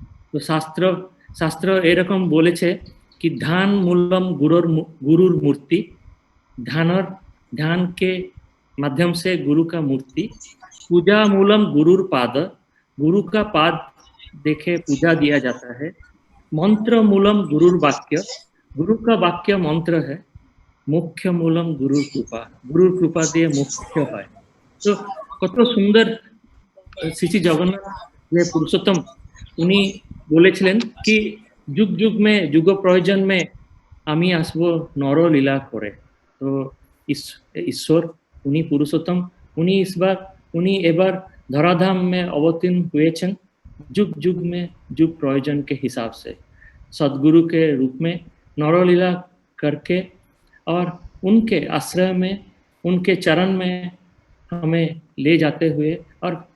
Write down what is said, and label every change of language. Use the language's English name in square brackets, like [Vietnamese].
[Bangla] তো শাস্ত্র শাস্ত্র এরকম বলেছে [Hindi] कि ध्यान मूलम गुरुर मूर्ति, ध्यान के माध्यम से गुरु का मूर्ति, पूजा मूलम गुरुर पाद, गुरु का पाद देखे पूजा दिया जाता है, मंत्र मूलम गुरुर वाक्य, गुरु का वाक्य मंत्र है, मुख्य मूलम गुरुर कृपा दिए मुख्य है। [Bangla] तो কত সুন্দর শ্রী শ্রী জগন্নাথ যে পুরুষোত্তম উনি বলেছিলেন কি যুগ যুগ মে যুগ প্রয়োজন মে আমি আসবো নরলীলা করে। তো ঈশ্বর উনি পুরুষোত্তম, উনি এবার ধরাধাম [Hindi] में अवतीर्ण हुए छन जुग जुग में जुग प्रयोजन के हिसाब से सदगुरु के रूप में नरलीला करके, और उनके आश्रय में उनके चरण में हमें ले जाते हुए, और